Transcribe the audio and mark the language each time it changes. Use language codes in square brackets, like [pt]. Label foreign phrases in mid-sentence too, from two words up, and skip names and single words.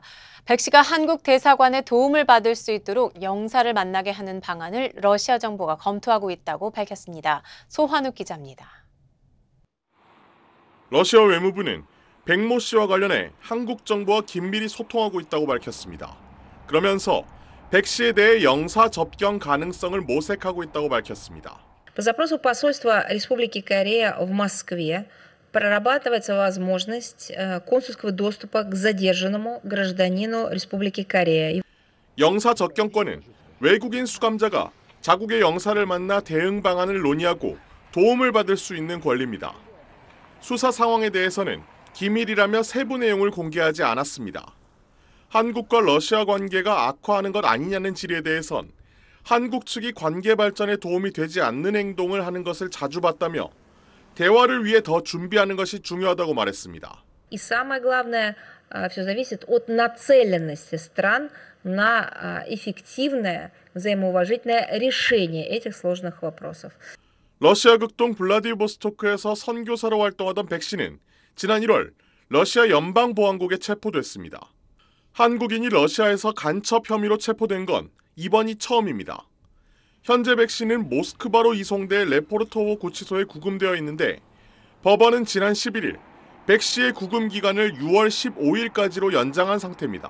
[ko] 백 씨가 한국 대사관의 도움을 받을 수 있도록 영사를 만나게 하는 방안을 러시아 정부가 검토하고 있다고 밝혔습니다. 소환욱 기자입니다. 러시아 외무부는 백모 씨와 관련해 한국 정부와 긴밀히 소통하고 있다고 밝혔습니다. 그러면서 백 씨에 대해 영사 접견 가능성을 모색하고 있다고 밝혔습니다. [ru] По запросу посольства Республики Корея в Москве прорабатывается возможность консульского доступа к задержанному гражданину Республики Корея. [ko] 영사 접견권은 외국인 수감자가 자국의 영사를 만나 대응 방안을 논의하고 도움을 받을 수 있는 권리입니다. 수사 상황에 대해서는 기밀이라며 세부 내용을 공개하지 않았습니다. 한국과 러시아 관계가 악화하는 것 아니냐는 질의에 대해선 한국 측이 관계 발전에 도움이 되지 않는 행동을 하는 것을 자주 봤다며 대화를 위해 더 준비하는 것이 중요하다고 말했습니다. [ru] И самое главное, все зависит от нацеленности стран на эффективное, взаимоуважительное решение этих сложных вопросов. [ko] 러시아 극동 블라디보스토크에서 선교사로 활동하던 백 씨는 지난 1월 러시아 연방보안국에 체포됐습니다. 한국인이 러시아에서 간첩 혐의로 체포된 건 이번이 처음입니다. 현재 백 씨는 모스크바로 이송돼 레포르토보 구치소에 구금되어 있는데 법원은 지난 11일 백 씨의 구금 기간을 6월 15일까지로 연장한 상태입니다.